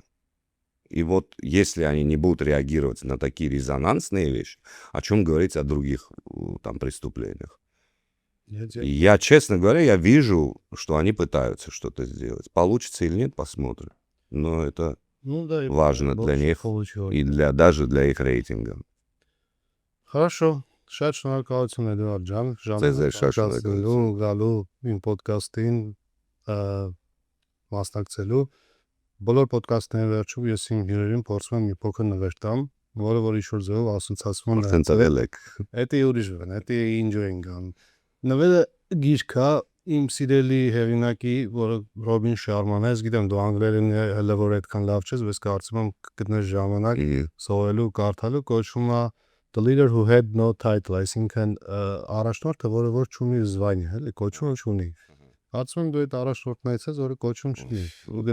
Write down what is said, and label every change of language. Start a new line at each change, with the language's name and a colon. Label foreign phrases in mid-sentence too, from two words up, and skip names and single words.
Russian: И вот если они не будут реагировать на такие резонансные вещи, о чем говорить о других там преступлениях? И я, честно говоря, я вижу, что они пытаются что-то сделать. Получится или нет, посмотрим. Но это важно для них и даже для их рейтинга. Хорошо.
Armenian: Շատ շնորհակալություն Էդուարդ ջան, Ձեզ շատ շնորհակալություն գալու իմ ոդկասթին մասնակցելու։ Բոլոր ոդկասթների վերջում ես իմ հյուրերին փորձում եմ մի փոքր նվեր տամ, որը որ ինչ-որ ձևով ասոցիացիոն է։ Արդեն ծրել եք։ Դա ուրիշ բան, դա enjoying ան։ Նվերը գիրք է իմ սիրելի հեղինակի, որը Ռոբին Շարման է, ես գիտեմ դու անգլերեն հələ որ այդքան լավ չես, բայց կարծում եմ կգտնես ժամանակ սովորելու, կարդալու, կոչվում է The Leader Who Had No Title, այսինքն առաջնորդը, որը որ չունի զվայնի, էլի, կոչում չունի։ Կարծում եմ դու այդ առաջնորդն այցես, որը կոչում չունի։